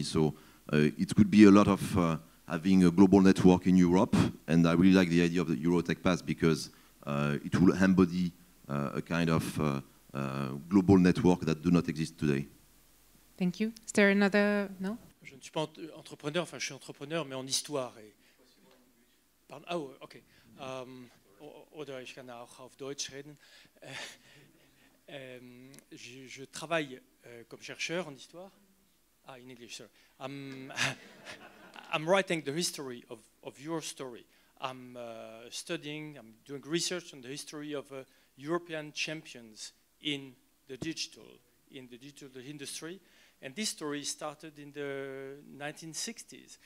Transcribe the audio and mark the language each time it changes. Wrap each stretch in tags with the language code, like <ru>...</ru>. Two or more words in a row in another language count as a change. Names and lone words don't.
<en>So it could be a lot of having a global network in Europe, and I really like the idea of the Eurotech Pass because it will embody a kind of global network that do not exist today. Thank you. Is there another? No?</en> <fr>Je ne suis pas entrepreneur, enfin je suis entrepreneur, mais en histoire. Pardon,</fr> <en>oh, okay.</en> <de>Oder ich kann auch auf Deutsch reden.</de> <fr>Je travaille comme chercheur en histoire.</fr> <en>In English, sorry. I'm writing the history of your story. I'm doing research on the history of European champions in the digital industry. And this story started in the 1960s.</en>